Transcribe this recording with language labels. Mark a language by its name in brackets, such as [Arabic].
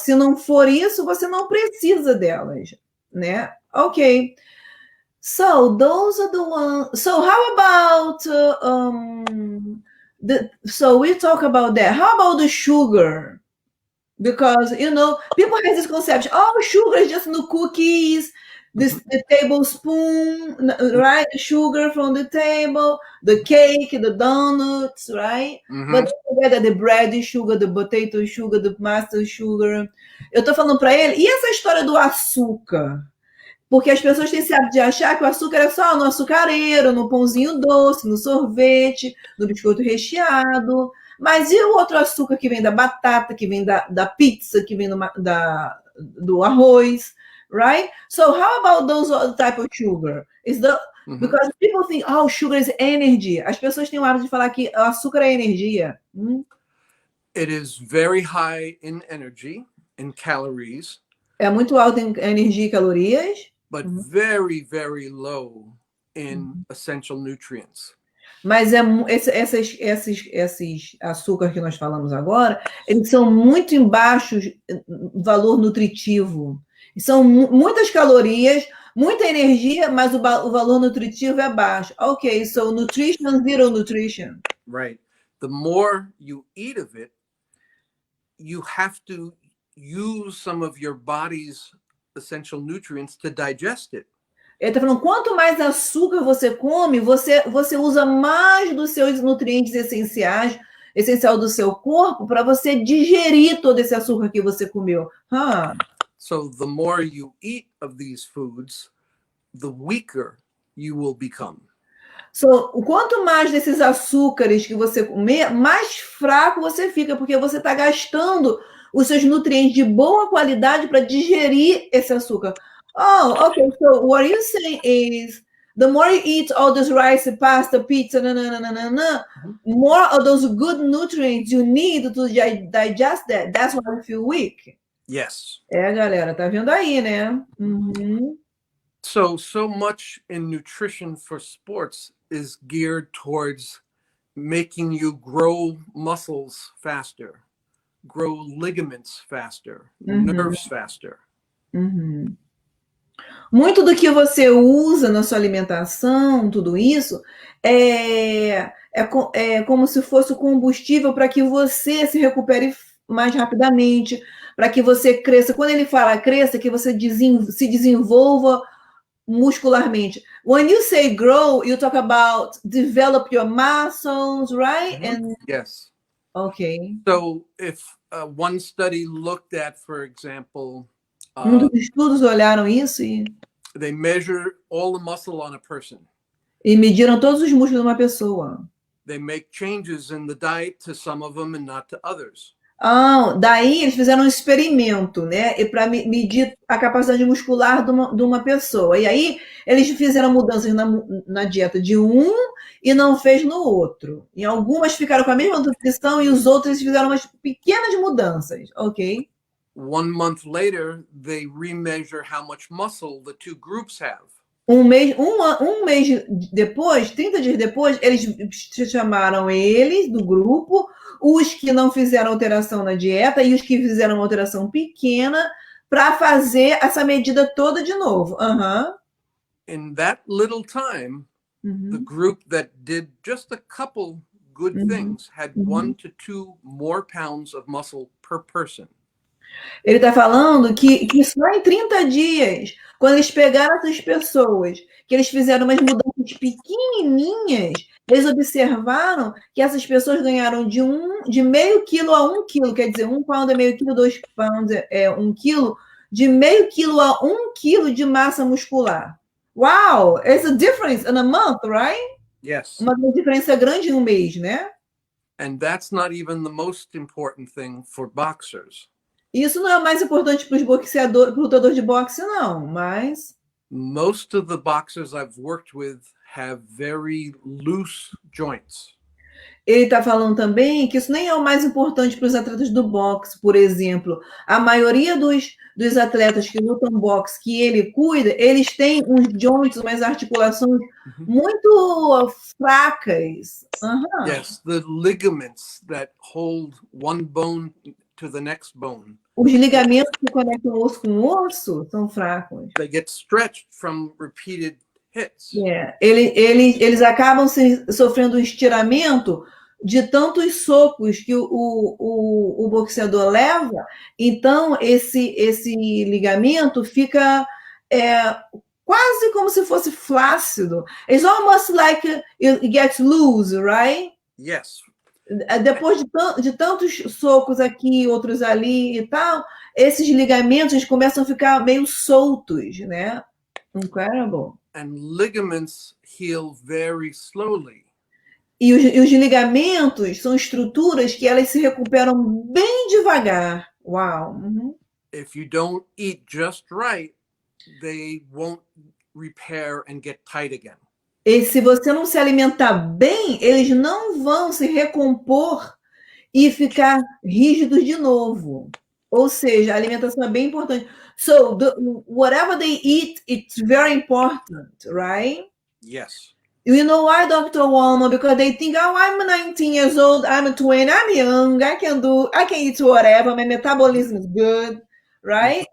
[Portuguese] Se não for isso, você não precisa delas, né? [English] Ok. So those are the ones. So how about so we talk about that. How about the sugar? Because people have this conception. Oh, sugar is just no cookies. The tablespoon, right? The sugar from the table, the cake, the donuts, right? But together the bread sugar, the potato sugar, the master sugar. [Portuguese] Eu tô falando para ele, e essa história do açúcar? Porque as pessoas têm esse hábito de achar que o açúcar é só no açucareiro, no pãozinho doce, no sorvete, no biscoito recheado. Mas e o outro açúcar que vem da batata, que vem da pizza, que vem do arroz, right? [English] So how about those other type of sugar? Because people think, oh, sugar is energy. [Portuguese] As pessoas têm o hábito de falar que o açúcar é energia. [English] It is very high in energy, in calories. [Portuguese] É muito alto em energia e calorias. [English] But very, very low in essential nutrients. [Portuguese] Mas esses açúcares que nós falamos agora, eles são muito embaixos no valor nutritivo. São muitas calorias, muita energia, mas o valor nutritivo é baixo. [English] Ok, so nutrition, zero nutrition. Right. The more you eat of it, you have to use some of your body's essential nutrients to digest it. [Portuguese] Ele está falando, quanto mais açúcar você come, você usa mais dos seus nutrientes essencial do seu corpo para você digerir todo esse açúcar que você comeu. [English] So the more you eat of these foods, the weaker you will become. [Portuguese] So, quanto mais desses açúcares que você comer, mais fraco você fica, porque você está gastando os seus nutrientes de boa qualidade para digerir esse açúcar. [English] Oh, okay. So what you're saying is the more you eat all this rice, pasta, pizza, more of those good nutrients you need to digest that. That's why you feel weak. Yes. [Portuguese] Galera, tá vendo aí, né? [English] So much in nutrition for sports is geared towards making you grow muscles faster, grow ligaments faster, nerves faster. [Portuguese] Muito do que você usa na sua alimentação, tudo isso, é como se fosse o combustível para que você se recupere mais rapidamente, para que você cresça. Quando ele fala cresça, que você se desenvolva muscularmente. [English] When you say grow, you talk about develop your muscles, right? Yes. Okay. So if one study looked at, for example, [Portuguese] dos estudos olharam isso [English] they measure all the muscle on a person. [Portuguese] E mediram todos os músculos de uma pessoa. [English] They make changes in the diet to some of them and not to others. [Portuguese] Daí eles fizeram um experimento, né? E para medir a capacidade muscular de uma pessoa. E aí eles fizeram mudanças na dieta de um e não fez no outro. E algumas ficaram com a mesma nutrição e os outros fizeram umas pequenas mudanças, ok? [English] 1 month later, they remeasure how much muscle the two groups have. [Portuguese] Um mês depois, 30 dias depois, eles chamaram eles do grupo, os que não fizeram alteração na dieta e os que fizeram uma alteração pequena, para fazer essa medida toda de novo. [English] In that little time, the group that did just a couple good things had 1 to 2 more pounds of muscle per person. [Portuguese] Ele está falando que só em 30 dias, quando eles pegaram essas pessoas, que eles fizeram umas mudanças pequenininhas, eles observaram que essas pessoas ganharam de meio quilo a 1 quilo, quer dizer, 1 pound é meio quilo, 2 pounds é 1 quilo, de meio quilo a 1 quilo de massa muscular. [English] Wow, it's a difference in a month, right? Yes. [Portuguese] Uma diferença grande em um mês, né? [English] And that's not even the most important thing for boxers. [Portuguese] Isso não é o mais importante para os boxeadores, para o lutador de boxe, não, mas [English] most of the boxers I've worked with have very loose joints. [Portuguese] ele está falando também que isso nem é o mais importante para os atletas do boxe, por exemplo. A maioria dos atletas que lutam boxe, que ele cuida, eles têm uns joints, umas articulações muito fracas. Uhum. [English] Yes, the ligaments that hold one bone to the next bone. [Portuguese] Os ligamentos que conectam osso com osso são fracos. [English] They get stretched from repeated hits. Yeah. [Portuguese] Eles acabam sofrendo um estiramento de tantos socos que o boxeador leva, então esse ligamento fica quase como se fosse flácido. [English] It's almost like it gets loose, right? Yes. [Portuguese] Depois de tantos socos aqui, outros ali e tal, esses ligamentos começam a ficar meio soltos, né? [English] Incredible. And ligaments heal very slowly. [Portuguese] E os ligamentos são estruturas que elas se recuperam bem devagar. Uau! Uhum. [English] If you don't eat just right, they won't repair and get tight again. [Portuguese] E se você não se alimentar bem, eles não vão se recompor e ficar rígidos de novo. Ou seja, a alimentação é bem importante. [English] So, whatever they eat, it's very important, right? Yes. You know why, Dr. Walman? Because they think, oh, I'm 19 years old, I'm 20, I'm young, I can eat whatever, my metabolism is good, right?